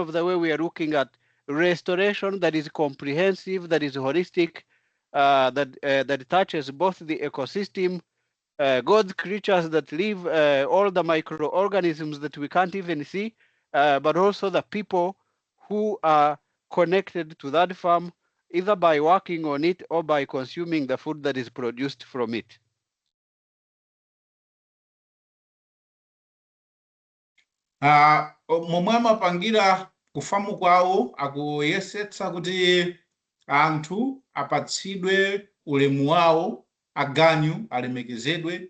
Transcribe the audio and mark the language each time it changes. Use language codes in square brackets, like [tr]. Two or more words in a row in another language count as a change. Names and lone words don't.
[en] of the way we are looking at restoration that is comprehensive, that is holistic, that touches both the ecosystem, God's creatures that live, all the microorganisms that we can't even see, but also the people who are connected to that farm, either by working on it or by consuming the food that is produced from it. [ny] Momwe amapangira kufamu kwawo akuyesetsa kuti anthu apatsidwe ulemu wawo, aganyu alemekezedwe.